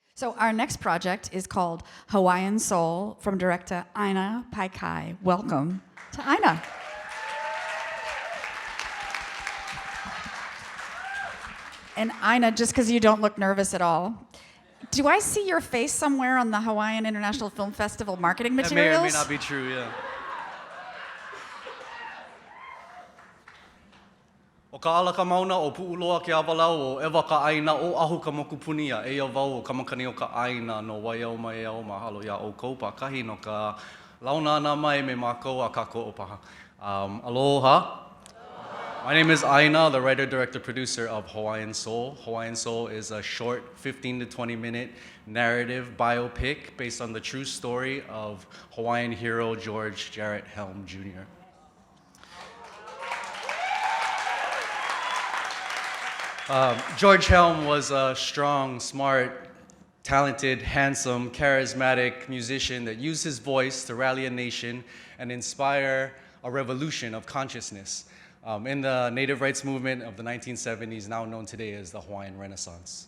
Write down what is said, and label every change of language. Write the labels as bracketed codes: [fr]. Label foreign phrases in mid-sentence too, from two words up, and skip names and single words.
[en] So our next project is called Hawaiian Soul from director ʻāina Paikai. Welcome to ʻāina. And ʻāina, just because you don't look nervous at all, do I see your face somewhere on the Hawaiian International Film Festival marketing materials? That may or may not be true, yeah. [haw] O ka ala ka mauna o pu'uloa ke awalau o ewa ka ʻāina o ahu ka mokupunia e ia wau o ka makani o ka ʻāina no waiau mai au mahalo ia o kou pakahi no ka launa ana mai me mākou a kako o paha. Aloha. [en] My name is ʻāina, the writer, director, producer of Hawaiian Soul. Hawaiian Soul is a short 15 to 20 minute narrative biopic based on the true story of Hawaiian hero George Helm Jr. George Helm was a strong, smart, talented, handsome, charismatic musician that used his voice to rally a nation and inspire a revolution of consciousness in the native rights movement of the 1970s, now known today as the Hawaiian Renaissance.